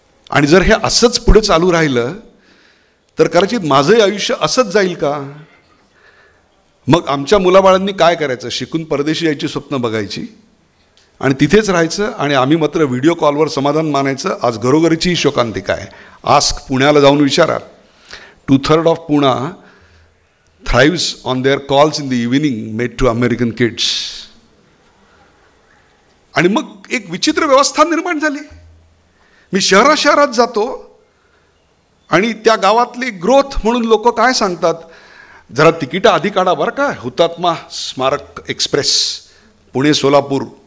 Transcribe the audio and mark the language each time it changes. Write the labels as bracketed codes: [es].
[mr] आणि जर हे असंच पुढे चालू राहिलं तर कदाचित माझंही आयुष्य असंच जाईल का? मग आमच्या मुलाबाळांनी काय करायचं? शिकून परदेशी यायची स्वप्न बघायची आणि तिथेच राहायचं आणि आम्ही मात्र व्हिडिओ कॉलवर समाधान मानायचं. आज घरोघरीची ही शोकांतिका आहे. आस्क पुण्याला जाऊन विचारा. [en] 2/3 of Poona thrives on their calls in the evening made to American kids. [mr] आणि मग एक विचित्र व्यवस्था निर्माण झाली. मी शहरात जातो आणि त्या गावातली ग्रोथ म्हणून लोक काय सांगतात, जरा तिकीट आधी काढा बरं का, हुतात्मा स्मारक एक्सप्रेस पुणे सोलापूर.